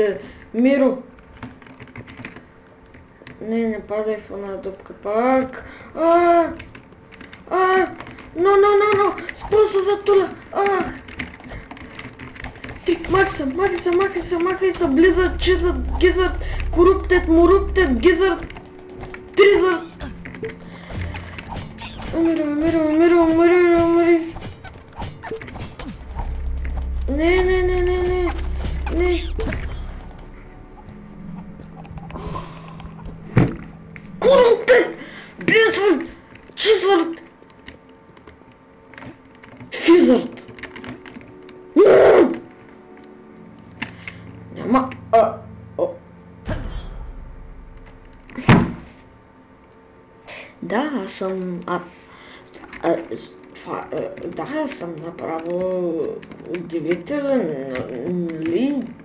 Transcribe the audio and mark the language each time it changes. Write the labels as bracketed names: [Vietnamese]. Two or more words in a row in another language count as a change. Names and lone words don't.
[Bulgarian] Миро! Не падай в една дупка пак. Но! Спъса за тула! Махай се, Blizzard, Chizard, Gizzard, Corrupted, Morupted, Gizzard, Trizard. Умири. Не. Corrupted, Blizzard, Chizard, Fizzard. Няма... Да, аз съм... това, да, съм направо удивителен, нали?